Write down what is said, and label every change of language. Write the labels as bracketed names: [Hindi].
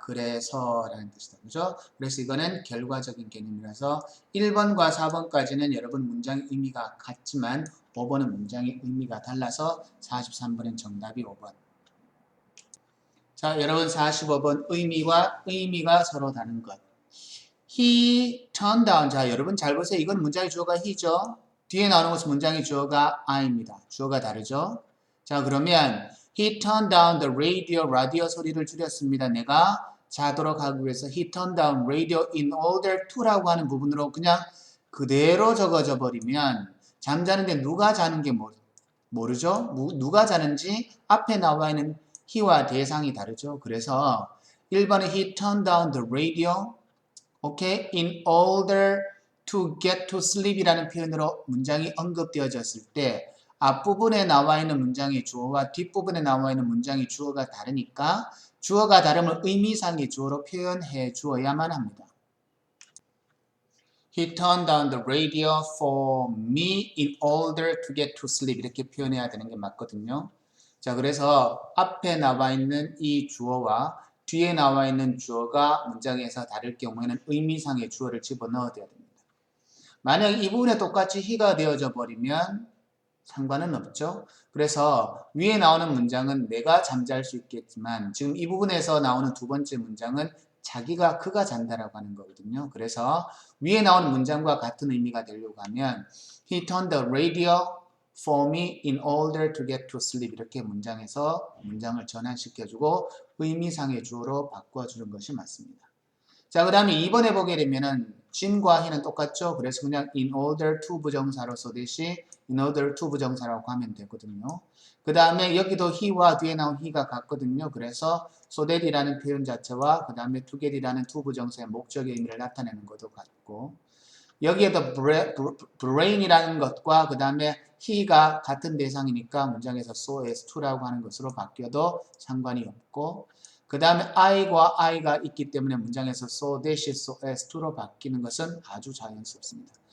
[Korean] 그래서 라는 뜻이다. 그죠? 그래서 이거는 결과적인 개념이라서 1번과 4번까지는 여러분 문장의 의미가 같지만 5번은 문장의 의미가 달라서 43번은 정답이 5번. 자, 여러분 45번 의미가 서로 다른 것. [English] He turned down. [Korean] 자, 여러분 잘 보세요. 이건 문장의 주어가 he죠. 뒤에 나오는 것은 문장의 주어가 I입니다. 주어가 다르죠. 자, 그러면 [English] He turned down the radio. [Korean] 라디오 소리를 줄였습니다. 내가 자도록 하기 위해서 [English] He turned down radio in order to [Korean] 라고 하는 부분으로 그냥 그대로 적어져 버리면 잠자는데 누가 자는 게 모르죠? 누가 자는지 앞에 나와 있는 he와 대상이 다르죠. 그래서 1번에 [English] He turned down the radio. [Korean] 오케이? [English] In order to get to sleep [Korean] 이라는 표현으로 문장이 언급되어졌을 때 앞부분에 나와 있는 문장의 주어와 뒷부분에 나와 있는 문장의 주어가 다르니까 주어가 다르면 의미상의 주어로 표현해 주어야만 합니다. [English] He turned down the radio for me in order to get to sleep. [Korean] 이렇게 표현해야 되는 게 맞거든요. 자, 그래서 앞에 나와 있는 이 주어와 뒤에 나와 있는 주어가 문장에서 다를 경우에는 의미상의 주어를 집어넣어야 됩니다. 만약 이 부분에 똑같이 he가 되어져 버리면 상관은 없죠. 그래서 위에 나오는 문장은 내가 잠잘 수 있겠지만 지금 이 부분에서 나오는 두 번째 문장은 그가 잔다라고 하는 거거든요. 그래서 위에 나오는 문장과 같은 의미가 되려고 하면 [English] He turned the radio for me in order to get to sleep. [Korean] 이렇게 문장에서 문장을 전환시켜주고 의미상의 주어로 바꿔주는 것이 맞습니다. 자, 그 다음에 2번에 보게 되면은 진과 he는 똑같죠. 그래서 그냥 in order to 부정사로 써듯이 in order to 부정사라고 하면 되거든요. 그 다음에 여기도 he와 뒤에 나온 he가 같거든요. 그래서 so that이라는 표현 자체와 그 다음에 to get이라는 to 부정사의 목적의 의미를 나타내는 것도 같고 여기에도 brain이라는 것과 그 다음에 he가 같은 대상이니까 문장에서 so as to라고 하는 것으로 바뀌어도 상관이 없고 그 다음에 I과 I가 있기 때문에 문장에서 so that, so as to로 바뀌는 것은 아주 자연스럽습니다.